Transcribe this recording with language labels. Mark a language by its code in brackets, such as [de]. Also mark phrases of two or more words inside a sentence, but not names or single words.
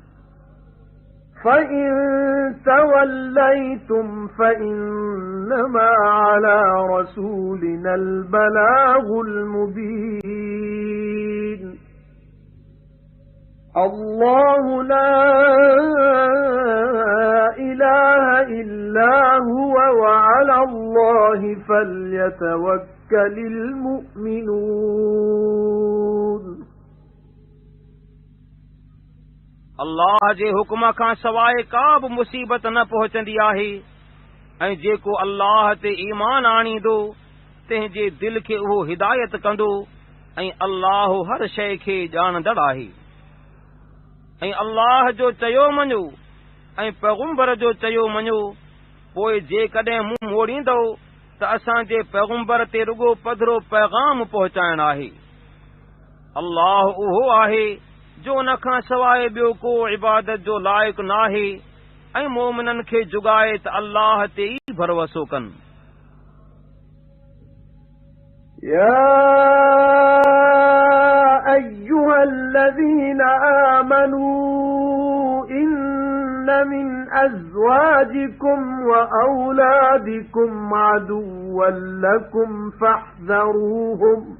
[ar] فإن توليتم فإنما على رسولنا البلاغ المبين الله لا إله إلا هو وعلى الله فليتوكل المؤمنون [sd] अल्लाह जे हुक्म खां सवाइ का बि मुसीबत न पहुचंदी आहे ऐं जेको अल्लाह ते ईमान आणींदो तंहिंजे दिल खे उहो हिदायत कंदो ऐं अल्लाह हर शइ खे ॼाणंदड़ आहे ऐं अल्लाह जो चयो मञो ऐं पैगम्बर जो चयो मञो पोइ जेकॾहिं मुंहुं मोड़ींदो त असांजे पैगम्बर ते रुगो पधरो पैगाम पहुचाइण आहे अल्लाह उहो आहे जो उन खां सवाइ ॿियो को इबादत जो लाइक़ नाहे ऐं मोमिननि खे जुगाए त अल्लाह ते ई भरोसो कनि [ar] يا أيها الذين آمنوا إن من أزواجكم وأولادكم عدوا لكم فاحذروهم